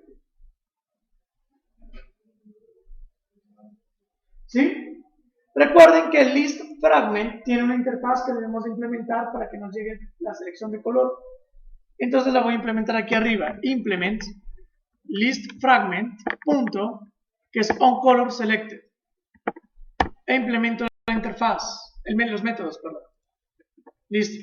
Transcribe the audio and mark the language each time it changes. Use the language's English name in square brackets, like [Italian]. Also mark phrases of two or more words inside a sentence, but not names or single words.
[Spanish] ¿Sí? Recuerden que el [English] list fragment [Spanish] tiene una interfaz que debemos implementar para que nos llegue la selección de color. Entonces la voy a implementar aquí arriba. [English] Implement list fragment [Spanish] punto, que es onColorSelected. E implemento la interfaz, los métodos, perdón. Listo.